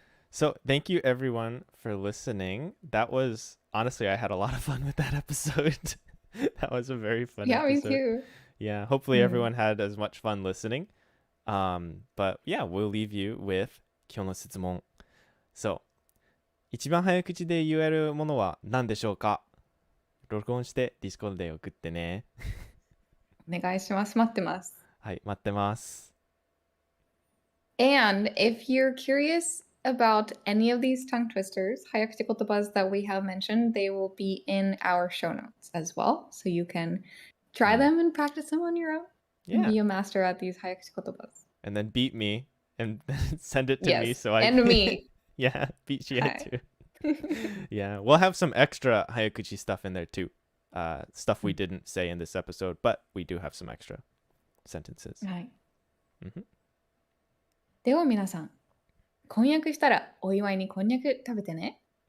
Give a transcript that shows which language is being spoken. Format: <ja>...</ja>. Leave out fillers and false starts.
<en>So, thank you everyone for listening. That was, honestly, I had a lot of fun with that episode. That was a very fun episode. Me too. Yeah, hopefully everyone had as much fun listening. But yeah, we'll leave you with</en> <ja>今日の質問。そう。一番早口で言えるものは何でしょうか？録音して Discord で送ってね。お願いします。待ってます。はい、待ってます。</ja> <en>And if you're curious about any of these tongue twisters, Hayakute kotobas that we have mentioned, they will be in our show notes as well. So you can try them and practice them on your own. And be a master at these Hayakute kotobas. And then beat me and send it to me so I and me. Yeah, beat Shia too. Yeah, we'll have some extra Hayakuchi stuff in there too. Stuff we didn't say in this episode, but we do have some extra sentences.</en> <ja>はい。では皆さん、婚約したらお祝いにこんにゃく食べてね。</ja>